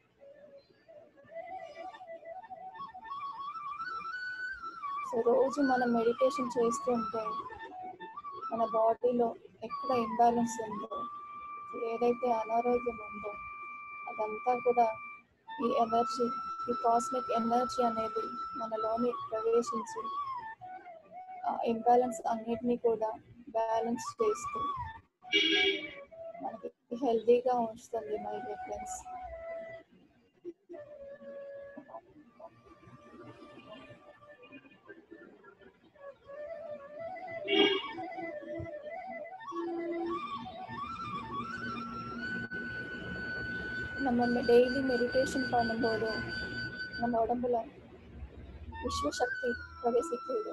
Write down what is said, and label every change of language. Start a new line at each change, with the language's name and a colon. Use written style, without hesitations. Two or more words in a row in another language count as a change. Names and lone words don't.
Telugu: సో రోజు మనం మెడిటేషన్ చేస్తుంటే మన బాడీలో ఎక్కడ ఇంబ్యాలెన్స్ ఉందో, ఏదైతే అనారోగ్యం ఉందో అదంతా కూడా ఈ ఎనర్జీ, ఈ
English: cosmic energy
Telugu: అనేది మనలోని ప్రవేశించి ఆ ఇంబ్యాలెన్స్ అన్నిటినీ కూడా బ్యాలెన్స్ చేస్తూ మనకి హెల్తీగా ఉంచుతుంది
English: my dear friends.
Tamil: நம்ம
English: daily meditation
Tamil: பண்ணும்போது நம்ம உடம்புல விஸ்வசக்தி பிரவேசிக்கிறது.